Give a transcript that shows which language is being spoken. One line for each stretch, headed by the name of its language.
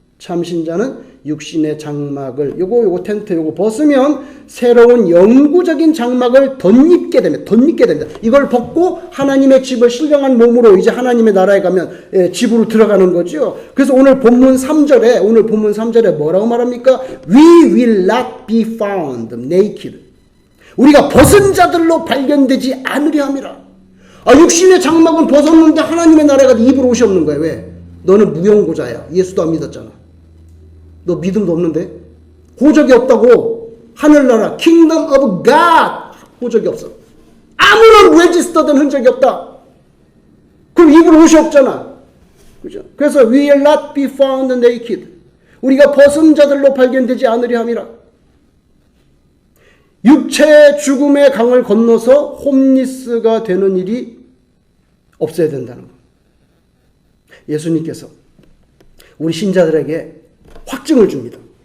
Korean: 참신자는 육신의 장막을 요거 텐트 요거 벗으면 새로운 영구적인 장막을 덧입게 됩니다. 이걸 벗고 하나님의 집을 신령한 몸으로 이제 하나님의 나라에 가면 집으로 들어가는 거죠. 그래서 오늘 본문 3절에 뭐라고 말합니까?
English: We will not be found naked.
Korean: 우리가 벗은 자들로 발견되지 않으려 함이라. 육신의 장막은 벗었는데 하나님의 나라에 가서 입을 옷이 없는 거야. 왜? 너는 무용고자야. 예수도 안 믿었잖아. 너 믿음도 없는데? 호적이 없다고. 하늘나라 Kingdom of God 호적이 없어. 아무런 레지스터된 흔적이 없다. 그럼 입을 옷이 없잖아. 그죠?
English: 그래서 we will not be found naked.
Korean: 우리가 벗은 자들로 발견되지 않으려 함이라. 육체의 죽음의 강을 건너서 홈리스가 되는 일이 없어야 된다는 거. 예수님께서 우리 신자들에게 확증을 줍니다.